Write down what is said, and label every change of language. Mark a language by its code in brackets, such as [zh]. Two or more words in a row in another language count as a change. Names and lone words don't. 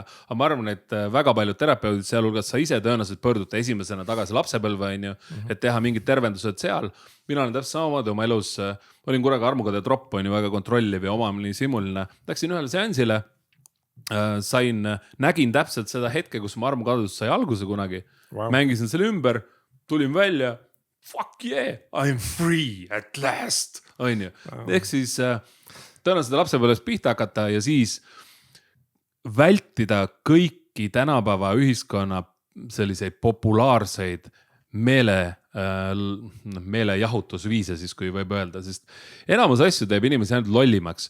[et] Aga ma arvan, et väga paljud terapeudid, sealhulgas sa ise tõenäoliselt pöördute esimesena tagasi lapsepõlve, et teha mingid tervendused seal. Mina olen täpselt samamoodi oma elus, olin kurega armukade tropp, väga kontrolliv ja omamini simuline. Läksin ühele seansile. Nägin täpselt seda hetke, kus mu armukadus sai alguse kunagi. Wow. Mängisin selle ümber, tulin välja. [en] Fuck yeah, I'm free at last. [et] On ju. Wow. Ehk siis tõenäoliselt lapsepõlvest pihta hakata ja siis vältida kõiki tänapäeva ühiskonna selliseid populaarseid meelejahutusviise siis, kui võib öelda, sest enamus asju teeb inimesi ainult lollimaks.